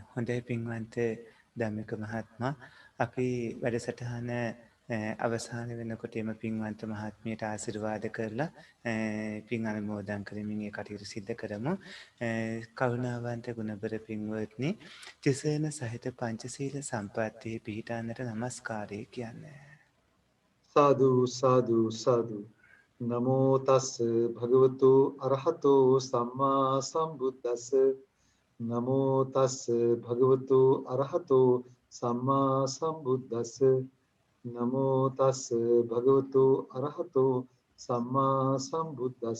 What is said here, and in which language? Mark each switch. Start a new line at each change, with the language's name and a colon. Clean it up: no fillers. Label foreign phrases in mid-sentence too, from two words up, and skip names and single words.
Sinhala: හොඳයි පින්වන්ත ධම්මික මහත්මයා අපි වැඩසටහන අවසාන වෙනකොට එම පින්වන්ත මහත්මියට ආශිර්වාද කරලා පින් අනුමෝදන් කරමින් ඒ කටයුතු සිද්ධ කරමු. කරුණාවන්ත ගුණබර පින්වත්නි තිසරණ සහිත පංචශීල සම්පත්තියේ පිහිටන්නට නමස්කාරය කියන්නේ.
Pali: සාදු සාදු සාදු නමෝ තස් භගවතු අරහතෝ සම්මා සම්බුද්දස්ස නමෝ තස් භගවතු අරහතෝ සම්මා සම්බුද්දස්ස නමෝ තස් භගවතු අරහතෝ සම්මා සම්බුද්දස්ස